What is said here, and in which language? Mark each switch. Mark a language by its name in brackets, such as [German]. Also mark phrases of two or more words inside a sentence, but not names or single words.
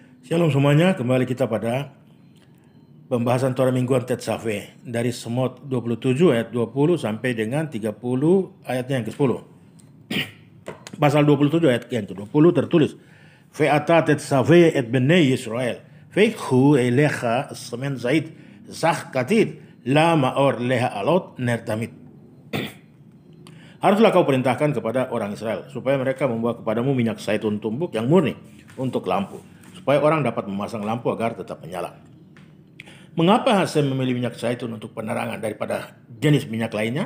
[Indonesian] Shalom semuanya, kembali kita pada pembahasan Torah Mingguan Tetzaveh dari Semot 27 ayat 20 sampai dengan 30 ayatnya yang ke-10. Pasal 27 ayat yang ke-20 tertulis, [Hebrew] ואתה תצוה את בני ישראל, ויקחו אליך שמן זית זך כתית ל מאור להעלות נר תמיד. [Indonesian] Haruslah kau perintahkan kepada orang Israel supaya mereka membawa kepadamu minyak zaitun tumbuk yang murni untuk lampu, supaya orang dapat memasang lampu agar tetap menyala. Mengapa Hasem memilih minyak zaitun untuk penerangan daripada jenis minyak lainnya?